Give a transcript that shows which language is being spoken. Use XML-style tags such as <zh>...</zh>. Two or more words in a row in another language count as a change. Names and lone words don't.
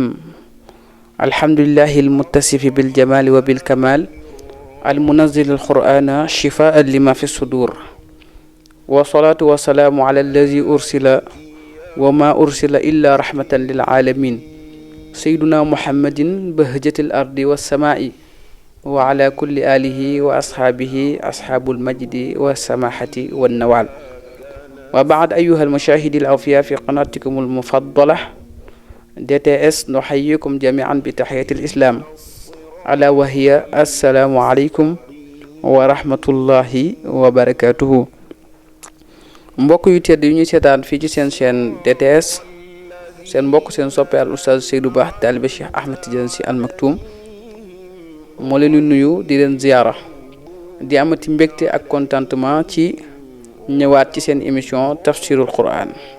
<ar>الحمد لله المتصف بالجمال وبالكمال المنزل القرآن شفاء لما في الصدور، والصلاة والسلام على الذي أرسل وما أرسل إلا رحمة للعالمين سيدنا محمد بهجة الأرض والسماء وعلى كل آله وأصحابه أصحاب المجد والسماحة والنوال. وبعد أيها المشاهد الأوفياء في قناتكم المفضلة DTS نحييكم جميعا بتحية الإسلام ألا وهي السلام عليكم ورحمة الله وبركاته.</ar> <wo>mbokk yu tedd yu ñuy seetaan fii ci seen chaîne DTS, seen mbokk seen soppe al oustaz Seydou Ba taalibe Cheikh Ahmed Tidiane Sy Al Maktoum moo leen di nuyu di leen ziyaara di amati mbégte ak contentement ci ñëwaat ci seen émission tafsirul Quran.</wo>